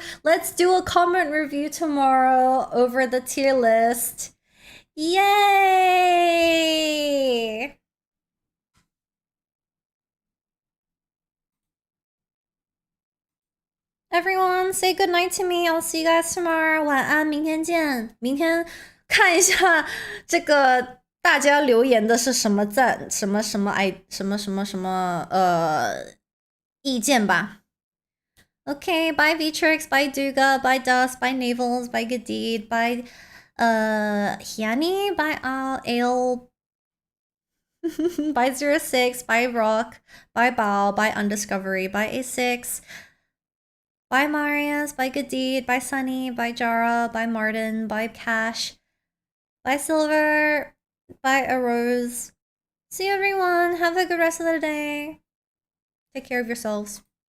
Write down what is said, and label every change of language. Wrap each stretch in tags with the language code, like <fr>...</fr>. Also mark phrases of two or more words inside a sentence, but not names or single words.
<en>Let's do a comment review tomorrow over the tier list. Yay! Everyone, say good night to me. I'll see you guys tomorrow.</en> <zh>晚安，明天见。明天看一下这个大家留言的是什么赞，什么意见吧。</zh> <en>Okay, bye Vtrix, bye Duga, bye Dust, bye Navels, bye Gadid, bye Hiani, bye Ale, bye 06, bye Rock, bye Bao, bye Undiscovery, bye A6, bye Marius, bye Gadid, bye Sunny, bye Jara, bye Martin, bye Cash, bye Silver, bye Arose. See you everyone. Have a good rest of the day. Take care of yourselves.</en>